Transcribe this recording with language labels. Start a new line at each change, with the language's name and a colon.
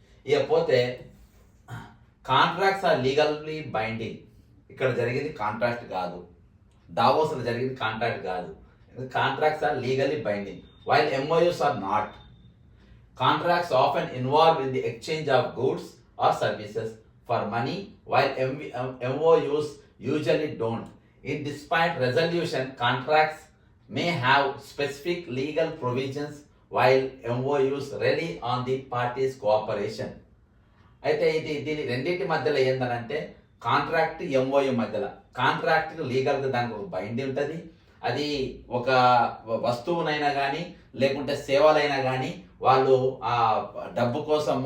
Telugu: ఇకపోతే
English: Contracts are legally binding.
Telugu: ఇక్కడ జరిగింది కాంట్రాక్ట్ కాదు, దావోస్లో జరిగింది కాంట్రాక్ట్ కాదు.
English: Contracts are legally binding while MOUs are not. Contracts often involve in the exchange of goods or services for money, while MOUs usually don't. In dispute resolution, contracts may have specific legal provisions, while MOUs rely on the parties' cooperation.
Telugu: అయితే దీని రెండింటి మధ్యలో ఏంటంటే contract, MoU మధ్యలో contract లీగల్గా దానికి ఒక binding ఉంటుంది. అది ఒక వస్తువునైనా కానీ లేకుంటే సేవలైనా కానీ వాళ్ళు ఆ డబ్బు కోసము